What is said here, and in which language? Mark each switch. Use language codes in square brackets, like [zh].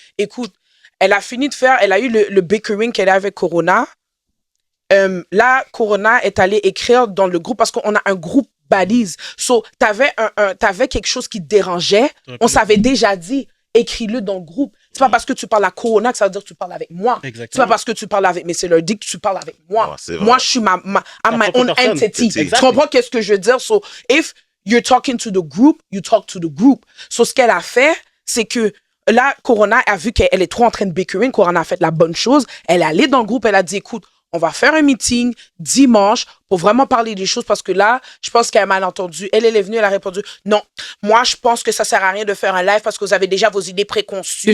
[fr] Écoute, elle a fini de faire, elle a eu le bickering qu'elle a avec Corona. Là, Corona est allée écrire dans le groupe parce qu'on a un groupe Baddies. So, t'avais quelque chose qui te dérangeait. On s'avait déjà dit, écris-le dans le groupe. C'est pas parce que tu parles à Corona que ça veut dire que tu parles avec moi. Exactement. C'est pas parce que tu parles avec Mr. Lurdy que tu parles avec moi. Ouais, c'est vrai. Moi, je suis [en] I'm my [fr] propre [en] own [fr] personne. [en] entity. [fr] Tu [en] Exactly. [fr] comprends qu'est-ce que je veux dire? [en] So, if you're talking to the group, you talk to the group. [fr] So, ce qu'elle a fait, c'est que là, Corona a vu qu'elle est trop en train de bickering. Corona a fait la bonne chose. Elle est allée dans le groupe, elle a dit, écoute, on va faire un meeting dimanche pour vraiment parler des choses parce que là, je pense qu'elle a mal entendu. Elle est venue, elle a répondu, non, moi, je pense que ça sert à rien de faire un live parce que vous avez déjà vos idées préconçues.